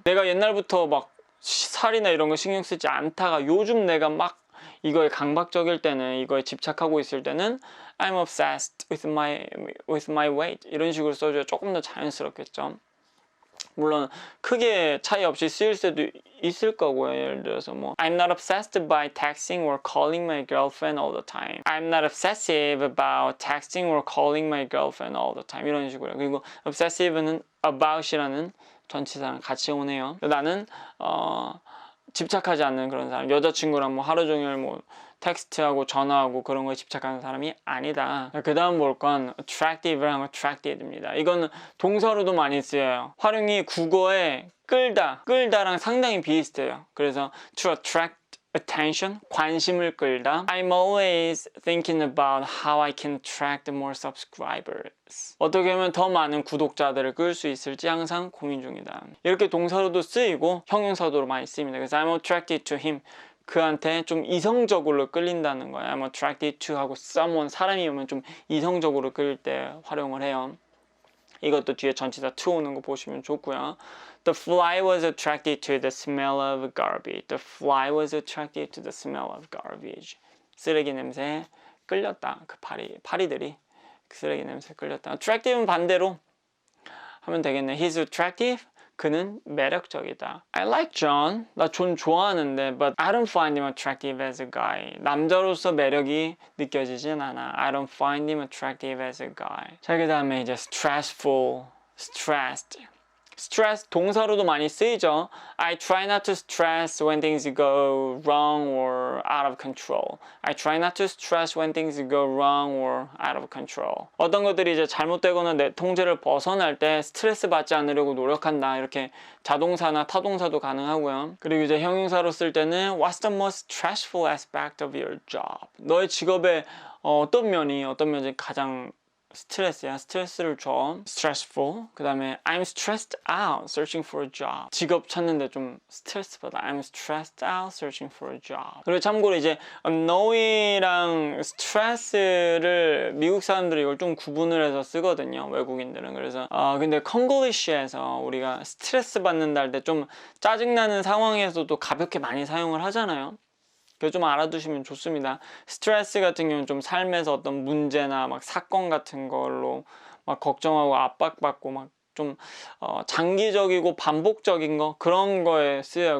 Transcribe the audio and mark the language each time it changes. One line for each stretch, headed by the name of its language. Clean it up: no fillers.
Korean: 내가 옛날부터 막 살이나 이런 거 신경 쓰지 않다가 요즘 내가 막 이거에 강박적일 때는 이거에 집착하고 있을 때는
English: I'm obsessed with my weight
Korean: 이런 식으로 써줘야 조금 더 자연스럽겠죠. 물론 크게 차이 없이 쓰일 수도 있을 거고요. 예를 들어서 뭐
English: I'm not obsessed by texting or calling my girlfriend all the time. I'm not obsessive about texting or calling my girlfriend all the time
Korean: 이런 식으로. 그리고 obsessive는 about이라는 전치사랑 같이 오네요. 나는 집착하지 않는 그런 사람, 여자친구랑 뭐 하루 종일 뭐 텍스트하고 전화하고 그런 거에 집착하는 사람이 아니다. 그 다음 볼 건 attractive랑 attracted입니다. 이거는 동사로도 많이 쓰여요. 활용이 국어에 끌다랑 상당히 비슷해요. 그래서
English: to attract attention,
Korean: 관심을 끌다.
English: I'm always thinking about how I can attract more subscribers.
Korean: 어떻게 하면 더 많은 구독자들을 끌 수 있을지 항상 고민 중이다. 이렇게 동사로도 쓰이고 형용사도로 많이 쓰입니다. 그래서
English: I'm attracted to him.
Korean: 그한테 좀 이성적으로 끌린다는 거예요.
English: I'm attracted to
Korean: 하고 someone, 사람이 오면 좀 이성적으로 끌릴 때 활용을 해요. 이것도 뒤에 전치사 to 오는 거 보시면 좋고요.
English: The fly was attracted to the smell of garbage. The fly was attracted to the smell of garbage.
Korean: 쓰레기 냄새에 끌렸다. 그 파리들이 쓰레기 냄새에 끌렸다. attractive는 반대로 하면 되겠네.
English: He's attractive.
Korean: 그는 매력적이다.
English: I like John.
Korean: 나 존 좋아하는데
English: but I don't find him attractive as a guy.
Korean: 남자로서 매력이 느껴지진 않아.
English: I don't find him attractive as a guy.
Korean: 자, 그 다음에 이제 stressful, stressed. stress 동사로도 많이 쓰이죠.
English: I try not to stress when things go wrong or out of control. I try not to stress when things go wrong or out of control.
Korean: 어떤 것들이 이제 잘못되거나 내 통제를 벗어날 때 스트레스 받지 않으려고 노력한다. 이렇게 자동사나 타동사도 가능하고요. 그리고 이제 형용사로 쓸 때는
English: What's the most stressful aspect of your job?
Korean: 너의 직업의 어떤 면이 가장 스트레스야. 스트레스를 줘. stressful. 그 다음에
English: I'm stressed out searching for a job.
Korean: 직업 찾는데 좀 스트레스 받아.
English: I'm stressed out searching for a job.
Korean: 그리고 참고로 이제 annoy랑 stress를 미국 사람들이 이걸 좀 구분을 해서 쓰거든요. 외국인들은. 그래서 근데 콩글리시에서 우리가 스트레스 받는다 할 때 좀 짜증나는 상황에서도 가볍게 많이 사용을 하잖아요. 그거 좀 알아두시면 좋습니다. 스트레스 같은 경우는 좀 삶에서 어떤 문제나 막 사건 같은 걸로 막 걱정하고 압박받고 막 좀 장기적이고 반복적인 거 그런 거에 쓰여요.